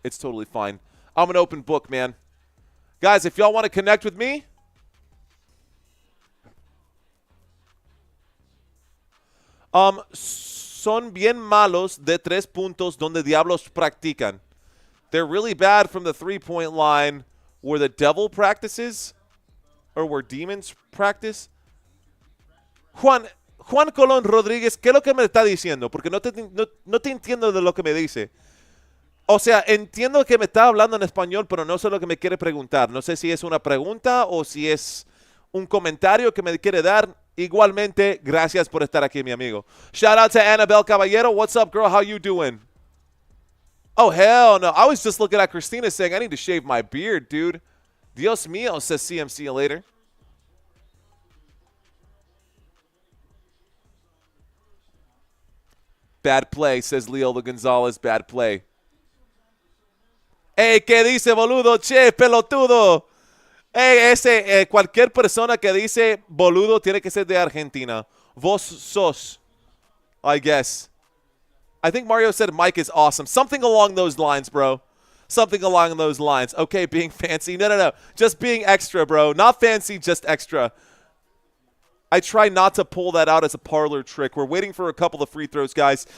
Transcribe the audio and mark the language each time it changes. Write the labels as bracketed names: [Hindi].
[English] It's totally fine. I'm an open book, man. Guys, if y'all want to connect with me, [Spanish] son bien malos de 3 puntos donde diablos practican. [English] They're really bad from the 3-point line where the devil practices or where demons practice. [Spanish] Juan Colón Rodríguez, ¿qué es lo que me está diciendo? Porque no te entiendo de lo que me dice. O sea, entiendo que me está hablando en español, pero no sé lo que me quiere preguntar. No sé si es una pregunta o si es un comentario que me quiere dar. Igualmente, gracias por estar aquí, mi amigo. [English] Shout out to Annabelle Caballero. What's up, girl? How you doing? Oh, hell no. I was just looking at Christina saying, I need to shave my beard, dude. [Spanish] Dios mío, [English] says CM. See you later. Bad play, says Leola Gonzalez. Bad play. Hey, [Spanish] ¿qué dice, boludo? Che, pelotudo. Hey, cualquier persona que dice boludo tiene que ser de Argentina. Vos sos, [English] I guess. I think Mario said Mike is awesome. Something along those lines, bro. Something along those lines. Okay, being fancy. No. Just being extra, bro. Not fancy, just extra. I try not to pull that out as a parlor trick. We're waiting for a couple of free throws, guys.